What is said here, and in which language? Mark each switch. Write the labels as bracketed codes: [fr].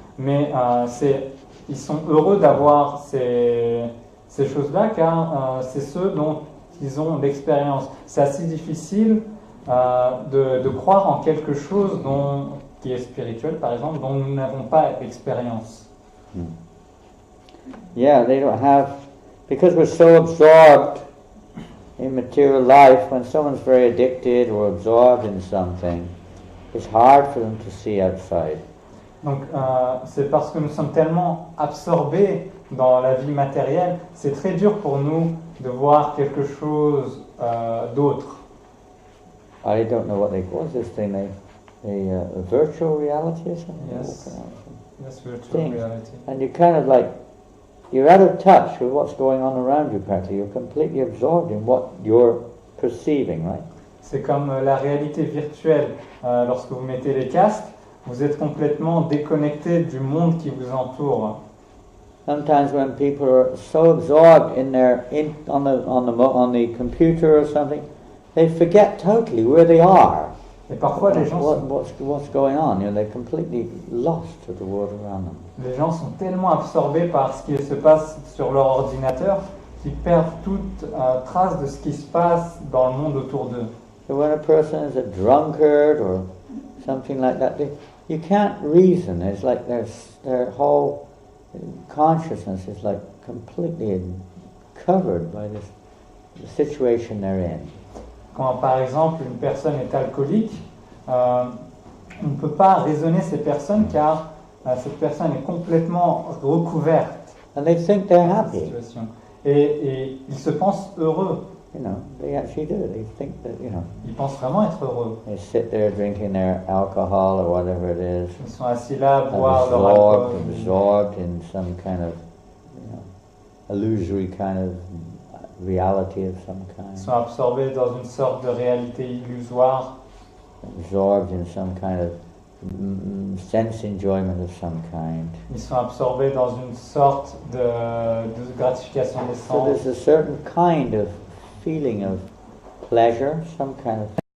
[fr] Mais ils sont heureux d'avoir ces choses-là, car c'est ceux dont ils ont l'expérience. C'est assez difficile de croire en quelque chose qui est spirituel, par exemple, dont nous n'avons pas l'expérience. [en] Yeah, they don't have, because we're so absorbed in material life, when someone's very addicted or absorbed in something, it's hard for them to see outside. [fr] Donc, c'est parce que nous sommes tellement absorbés dans la vie matérielle, c'est très dur pour nous de voir quelque chose d'autre. [en] I don't know what they call this thing, a virtual reality or something? Yes, virtual thing. reality. And you kind of like, you're out of touch with what's going on around you practically. You're completely absorbed in what you're perceiving, right? [fr] C'est comme la réalité virtuelle. Lorsque vous mettez les casques, vous êtes complètement déconnecté du monde qui vous entoure. [en] Sometimes when people are so absorbed on the computer or something, they forget totally where they are. [fr] Et parfois les gens [en] what's going on? You know, they're completely lost to the world around them. [fr] Les gens sont tellement absorbés par ce qui se passe sur leur ordinateur qu'ils perdent toute trace de ce qui se passe dans le monde autour d'eux. [en] So when a person is a drunkard or something like that, you can't reason. It's like their whole consciousness is like completely covered by the situation they're in. [fr] Quand par exemple une personne est alcoolique, on ne peut pas raisonner ces personnes car cette personne est complètement recouverte. [en] And they think they're happy. [fr] Et ils se pensent heureux. [en] You know, they actually do. They think that, you know. [fr] Ils pensent vraiment être heureux. [en] They sit there drinking their alcohol or whatever it is. [fr] Ils sont assis là à boire leur alcool. [en] Absorbed in some kind of, you know, illusory kind of reality of some kind. [fr] Ils sont absorbés dans une sorte de réalité illusoire. [en] Absorbed in some kind of sense enjoyment of some kind. [fr] Ils sont absorbés dans une sorte de gratification des sens. [en] So there's a certain kind of feeling of pleasure, some kind of